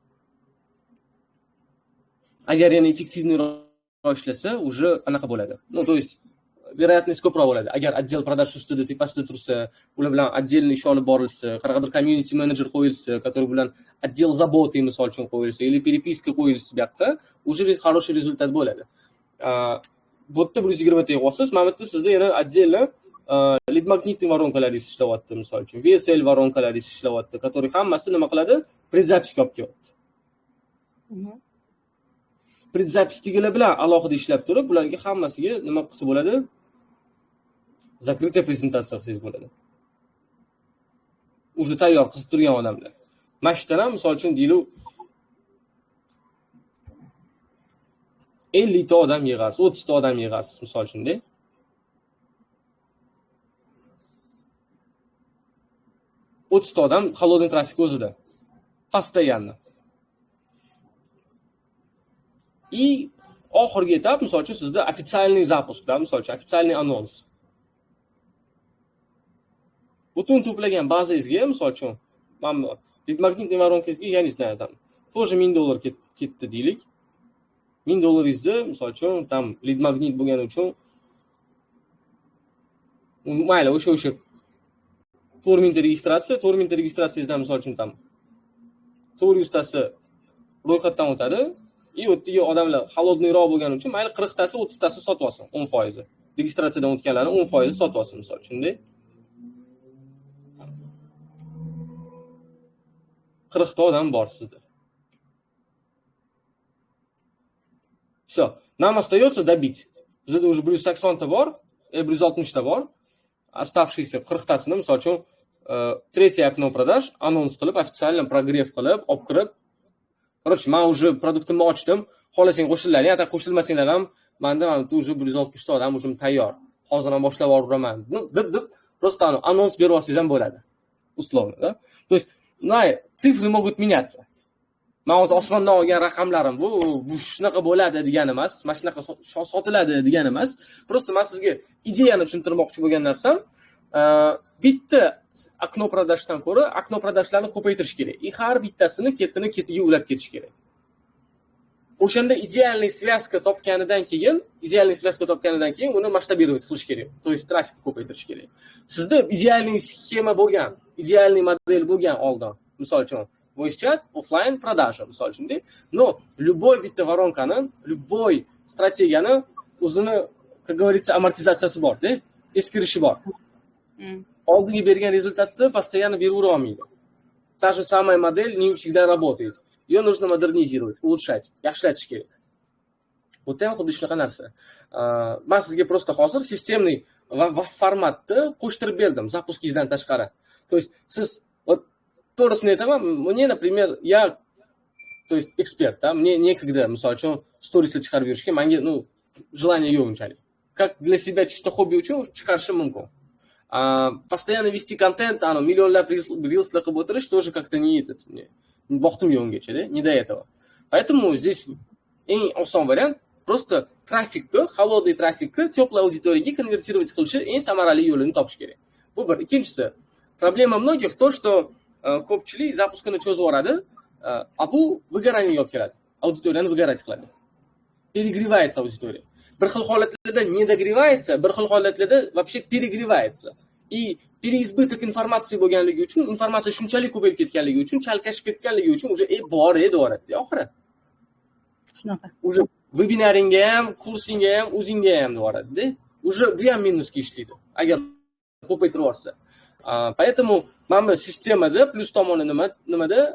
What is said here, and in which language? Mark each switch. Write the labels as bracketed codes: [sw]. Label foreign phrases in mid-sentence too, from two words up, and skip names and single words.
[uz] Agar yana effektivniroq ishlasa, уже anaqa bo'ladi. No, [ru] то есть вероятность [uz] ko'proq bo'ladi. Agar [ru] отдел продаж [uz] ustida tepasida tursa, ular bilan отдельный ish olib borilsa, qanaqadir community manager qo'yilsa, который bilan [ru] отдел заботы [uz] misol uchun qo'yilsa, [ru] или переписка [uz] qo'yilsa bu yoqqa, [ru] уже хороший результат bo'ladi. [uz] Bu yerda 120 ta yig'asiz, mana bu yerda sizda yana отдельно lead magnitniy voronkalaringiz ishlayapti misol uchun, VSL voronkalaringiz ishlayapti, который hammasi nima qiladi? Предзапись olib kelyapti. Предзаписьtigilar bilan alohida ishlab turib, ularga hammasiga nima qilsa bo'ladi? Закрытая prezentatsiya qilsangiz bo'ladi. Уже tayyor qilib turgan odamlar. Mashtadan ham misol uchun deylik 50 ta odam yig'arsiz, 30 ta odam yig'arsiz misol uchun-da. O'ttizta odam холодный trafik o'zida. [ru] Постоянно. И [uz] oxirgi etap misol uchun sizda [ru] официальный запускda, [uz] misol uchun официальный anons. Butun to'plagan bazangizga misol uchun mana lead magnitniy voronkangizga yana islayapman. Тоже $1000 ketdi deylik. $1000 misol uchun tam lead magnit bo'lgani uchun mayli o'sha 4000 ta registratsiya, 4000 ta registratsiyangizdan misol uchun tam 400 tasi ro'yxatdan o'tadi. И o'tdagi odamlar холодныйroq bo'lgani uchun mayli 40 tasi, 30 tasi sotib olsin, 10%. Registratsiyadan o'tganlarning 10% sotib olsin misol uchun-da. 40 ta odam bor sizda. [ru] Всё. Нам остается добить. [uz] Bizda уже 180 ta bor, 160 ta bor. Оставшиеся 40 tasini misol uchun [ru] третье окно продаж [uz] anons qilib, [ru] официально прогрев [uz] qilib, olib kirib, короче, men уже produktimni ochdim. Xohlasang qo'shilinglar, yo'q, qo'shilmasanglar ham menda уже 160 ta odam уже tayyor. Hozir ham boshlab yuboraman. Deb просто anons berib olsangiz ham bo'ladi. [ru] Условно, да? То есть, цифры могут меняться. [uz] Men hozir osmondan olgan raqamlarim bu shunaqa bo'ladi degani emas, mana shunaqa sotiladi degani emas. Просто men sizga ideyani tushuntirmoqchi bo'lgan narsam, bitta okno продажdan ko'ra okno продажlarni ko'paytirish kerak. И har bittasini ketiga ulab ketish kerak. O'shanda idealniy связка topganidan keyin uni masshtabировать qilish kerak. То есть trafik ko'paytirish kerak. Sizda idealniy sxema bo'lgan, idealniy model bo'lgan oldin. Misol uchun voice chat, offline продажа, misol uchun. [ru] Но любой [uz] bitta voronkani, любой strategiyani o'zini, [ru] как говорится, [uz] amortizatsiyasi bor-da, eskirishi bor. Oldingi bergan rezultatni постоянно beravera olmaydi. [ru] Та же самая модель не всегда работает. Ее нужно модернизировать, улучшать, [uz] yaxshilatish kerak. Bu ham xuddi shunaqa narsa. Men sizga просто hozir sistemli va formatni qo'shtirib berdim zapuskingizdan tashqari. [ru] То есть [uz] siz to'g'risini aytaman, [ru] мне, например, я, то есть эксперт, да, мне некогда, [uz] misol uchun, storieslar chiqarib yurishga menga, желания yo'q unchalik. [ru] Как для себя чисто хобби [uz] uchun chiqarishim mumkin. [ru] Постоянно вести контент, миллионлab рилсlar [uz] qilib o'tirish [ru] тоже как-то не этот мне. [uz] Vaqtim yo'q ungacha, [ru] да, не до этого. Поэтому здесь [uz] eng oson variant просто trafikni, холодный trafikni [ru] теплой аудиторияga [uz] konvertировать qilish eng samarali yo'lini topish kerak. Bu bir. Ikkinchisi, problema [ru] многих то, что [uz] ko'pchilik zapuskini cho'zib yuboradi, bu выгорание olib keladi. Auditoriyani выгорать qiladi. [ru] Перегревается аудитория. [uz] Bir xil holatlarda [ru] не догревается, [uz] bir xil holatlarda [ru] вообще перегревается. И переизбыток информации [uz] bo'lganligi uchun, informatsiya shunchalik ko'payib ketganligi uchun, chalkashib ketganligi uchun уже bor edi o'radi, oxiri. Shunaqa. Уже webinaringga ham, kursingga ham, o'zingga ham o'radi-da. Уже bu ham minusga ishlaydi. Agar ko'paytirib yuborsa. Поэтому mana sistemada plus tomoni nimada?